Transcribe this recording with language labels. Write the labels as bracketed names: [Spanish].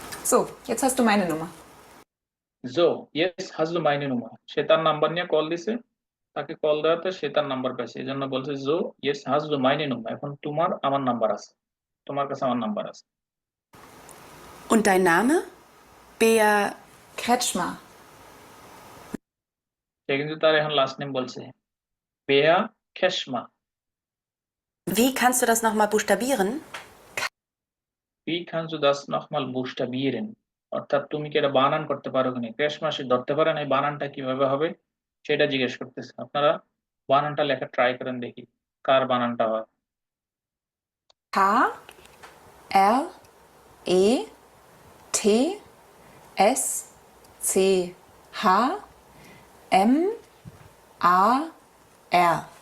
[German] So, jetzt hast du meine Nummer. So, jetzt hast du meine Nummer. [Bangla] সে তার number নিয়ে call দিছে তাকে call দেওয়াতে সে তার নাম্বার পাইছে এই জন্য বলছে [German] so jetzt hast du meine Nummer [Bangla] এখন তোমার আমার নাম্বার আছে তোমার কাছে আমার নাম্বার আছে [German] Und dein Name? Bea. Kretschmer. [Bangla] সে কিন্তু তার এখন লাস্ট নেম বলছে Bea Kretschmer [German] Wie kannst du das nochmal buchstabieren? [Bangla] Wie kannst du das nochmal buchstabieren অর্থাৎ তুমি কি এটা বানান করতে পারো কিনা Kretschmer সে ধরতে পারে না এই বানানটা কিভাবে হবে সেটা জিজ্ঞেস করতেছে আপনারা বানানটা লেখা ট্রাই করেন দেখি কার বানানটা হয় [German] K R E T S C H M A R.